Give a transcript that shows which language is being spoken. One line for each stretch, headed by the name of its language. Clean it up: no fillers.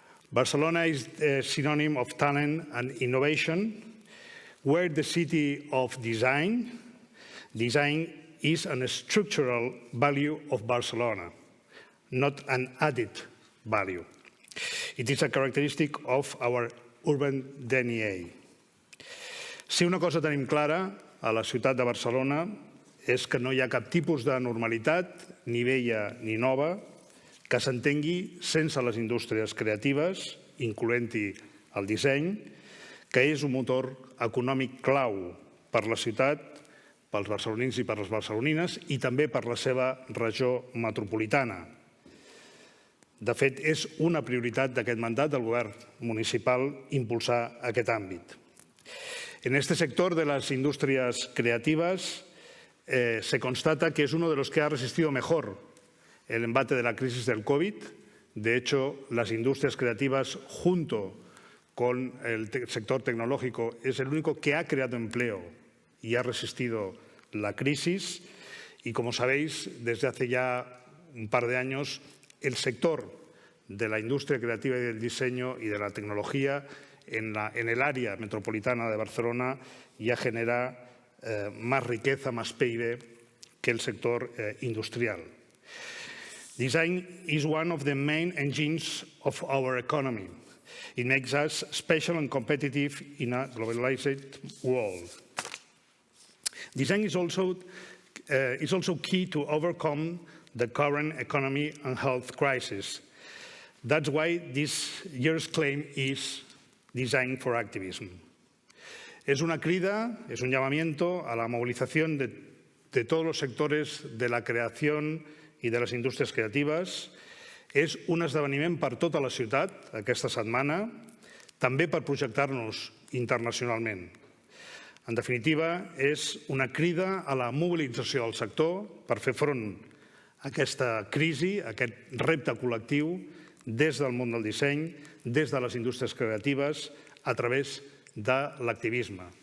English: Barcelona is a synonym of talent and innovation. We're the city of design. Design is a structural value of Barcelona, not an added value. It is a characteristic of our urban DNA.
Catalan: Si una cosa tenim clara a la ciutat de Barcelona és que no hi ha cap tipus de normalitat, ni vella ni nova, que s'entengui sense les indústries creatives, incloent-hi el disseny, que és un motor econòmic clau per la ciutat, pels barcelonins i per les barcelonines, i també per la seva regió metropolitana. De fet, és una prioritat d'aquest mandat del govern municipal impulsar aquest àmbit.
Spanish: En este sector de las industrias creativas se constata que es uno de los que ha resistido mejor el embate de la crisis del COVID. De hecho, las industrias creativas, junto con el sector tecnológico, es el único que ha creado empleo y ha resistido la crisis. Y como sabéis, desde hace ya un par de años, el sector de la industria creativa y del diseño y de la tecnología en el área metropolitana de Barcelona ya genera más riqueza, más PIB que el sector industrial.
English: Design is one of the main engines of our economy. It makes us special and competitive in a globalized world. Design is also key to overcome the current economy and health crisis. That's why this year's claim is Design for Activism.
Catalan: Es una crida,
Spanish: es un llamamiento a la movilización de todos los sectores de la creación
Catalan: i de les indústries creatives. És un esdeveniment per tota la ciutat aquesta setmana, també per projectar-nos internacionalment. En definitiva, és una crida a la mobilització del sector per fer front a aquesta crisi, a aquest repte col·lectiu, des del món del disseny, des de les indústries creatives, a través de l'activisme.